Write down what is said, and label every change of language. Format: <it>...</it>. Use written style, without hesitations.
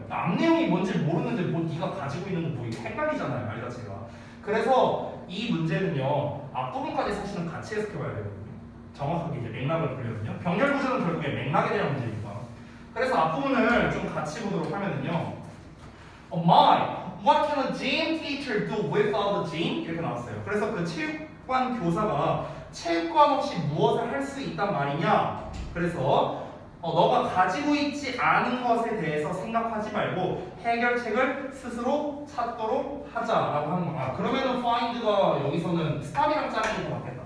<ko>앞 내용이 뭔지 모르는데 뭐 네가 가지고 있는 거 보이고 헷갈리잖아요, 말 자체가. 그래서 이 문제는요 앞부분까지 사실은 같이 해석해봐야 되거든요. 정확하게 이제 맥락을 보려면요. 병렬 구조는 결국에 맥락에 대한 문제니까. 그래서 앞부분을 좀 같이 보도록 하면은요.</ko> <en>My, what can a gym teacher do without a gym?</en> <ko>이렇게 나왔어요. 그래서 그 체육관 교사가 체육관 없이 무엇을 할 수 있단 말이냐? 그래서 너가 가지고 있지 않은 것에 대해서 생각하지 말고 해결책을 스스로 찾도록 하자라고 하는 거야. 그러면은 find가 여기서는 stop이랑 짝이 더 맞겠다.</ko>